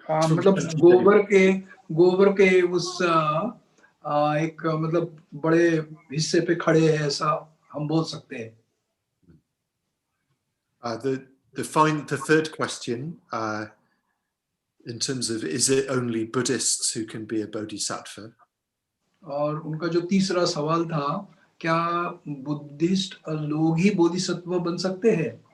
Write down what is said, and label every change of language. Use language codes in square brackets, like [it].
[hi] मतलब गोबर के उस एक मतलब बड़े हिस्से पे खड़े हैं ऐसा हम बोल सकते हैं. [en] The third question in terms of is it only Buddhists who can be a bodhisattva? [hi] और उनका जो तीसरा सवाल था क्या बुद्धिस्ट लोग ही बोधिसत्व बन सकते हैं?